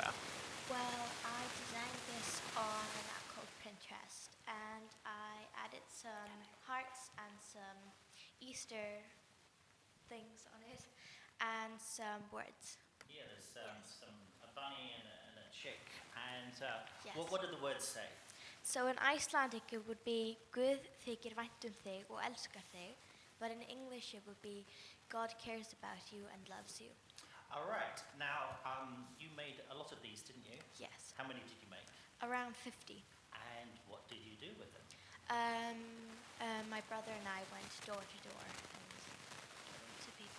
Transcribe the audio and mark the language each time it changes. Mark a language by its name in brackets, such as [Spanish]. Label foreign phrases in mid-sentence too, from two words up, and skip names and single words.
[English] Well, I designed this on an app called Pinterest, and I added some hearts and some Easter things on it, and some words. Yeah, there's Yes. a bunny and a chick. And Yes. what do the words say? So in Icelandic it would be [Icelandic] Guð þykir vænt þig og elskar þig, [English] but in English it would be God cares about you and loves you. All right. Now, you made a lot of these, didn't you? Yes. How many did you make? Around 50. And what did you do with them? My brother and I went door to door and gave them to people.